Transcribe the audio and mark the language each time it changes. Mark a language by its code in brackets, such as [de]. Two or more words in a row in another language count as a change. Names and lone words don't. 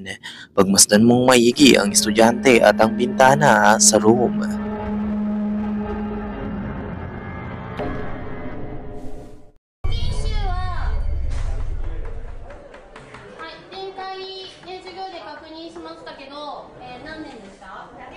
[tl] Pagmasdan mong maigi ang estudyante at ang bintana sa room. [ja] 研修は、はい、前回、授業で確認しましたけど、何年でした？